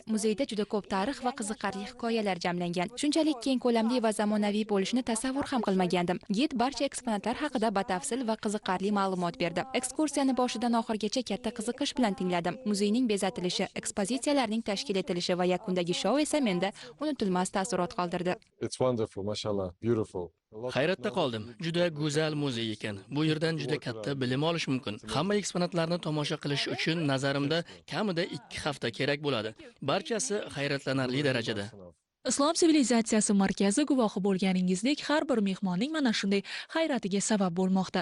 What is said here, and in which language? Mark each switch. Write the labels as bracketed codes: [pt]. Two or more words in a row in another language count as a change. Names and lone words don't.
[uz] Muzeyda juda ko'p tarix va qiziqarli hikoyalar jamlangan. Shunchalik keng ko'lamli va zamonaviy bo'lishini tasavvur ham qilmagandim. Gid barcha eksponatlar haqida batafsil va qiziqarli ma'lumot berdi. Ekskursiyani boshidan oxirigacha katta qiziqish bilan tingladim. Muzeyning bezatilishi, ekspozitsiyalarning tashkil etilishi va yakundagi shou esa menda unutilmas taassurot qoldirdi. [en] It's wonderful, mashallah, beautiful. [uz] Hayratda qoldim. Juda go'zal muzey ekan. Bu yerdan juda katta bilim olish mumkin. Hamma eksponatlarni tomosha qilish uchun nazarimda kamida 2 hafta kerak bo'ladi. Barchasi hayratlanarli darajada. Islom sivilizatsiyasi markazi guvohi bo'lganingizdek, har bir mehmonning mana shunday hayratiga sabab bo'lmoqda.